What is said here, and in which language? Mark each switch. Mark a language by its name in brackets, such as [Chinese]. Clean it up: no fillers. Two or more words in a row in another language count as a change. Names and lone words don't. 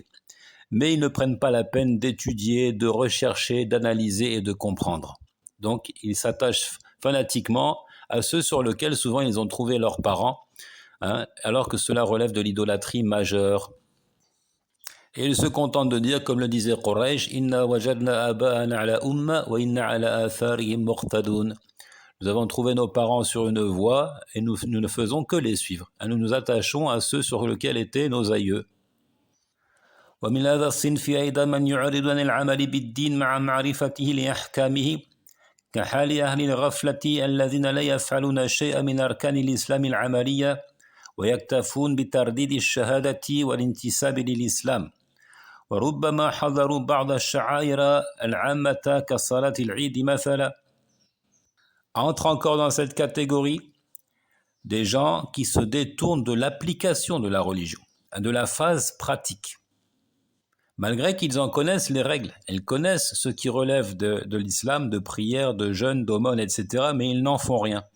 [French] Mais ils ne prennent pas la peine d'étudier, de rechercher, d'analyser et de comprendre. Donc, ils s'attachent fanatiquement à ceux sur lesquels souvent ils ont trouvé leurs parents, alors que cela relève de l'idolâtrie majeure. Et ils se contentent de dire, comme le disait Quraysh, [Arabic] إنا وجدنا آباءنا على أمة وإنا على آثارهم مقتدون. [French] Nous avons trouvé nos parents sur une voie et nous ne faisons que les suivre. Nous nous attachons à ceux sur lesquels étaient nos aïeux. [Arabic] ومن هذا الصنف أيضا من يعرض عن العمل بالدين مع معرفته لأحكامه كحال أهل الغفلة الذين لا يفعلون شيئا من أركان الإسلام العملية ويكتفون بترديد الشهادة والانتساب للإسلام وربما حضروا بعض الشعائر العامة كصلاة العيد مثلا. [French] Entre encore dans cette catégorie des gens qui se détournent de l'application de la religion, de la phase pratique. Malgré qu'ils en connaissent les règles, ils connaissent ce qui relève de l'islam, de prière, de jeûne, d'aumône, etc., mais ils n'en font rien.